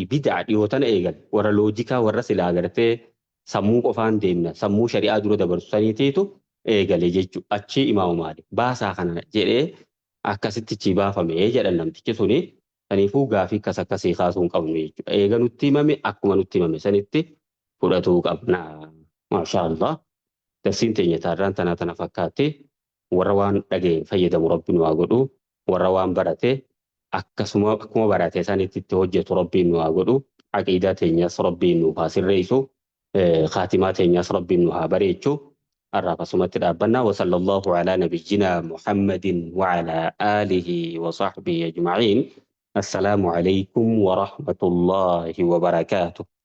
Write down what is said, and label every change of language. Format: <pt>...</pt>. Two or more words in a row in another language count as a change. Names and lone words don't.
<om>bid'a dhiyootan eegal warra loojikaa warra silaa gartee sammuu qofaan deemna sammuu shari'aa dura dabarsu saniitiitu eegale jechuudha achi Imaamu Maalik baasaa kana jedhee akkasitti baafame jedhan namtichi suni kanaafuu gaafii akkasii kaasuun qabnu jechuudha eega nutti himame akkuma nutti himame sanitti fudhatuu qabna maashaallah darsiin teenya taarraan tana fakkaatti warra waan dhageen fayyadamu rabbiin waa godhu warra waan barate akkuma barate sanitti itti hojjetu rabbiin waa godhu aqiidaa teenyas rabbiin nu haa sirreessu khaatimaa teenyas rabbiin nu haa bareechu</om> <ar>الرابع سمت ربنا وصلى الله على نبينا محمد وعلى آله وصحبه أجمعين السلام عليكم ورحمة الله وبركاته</ar>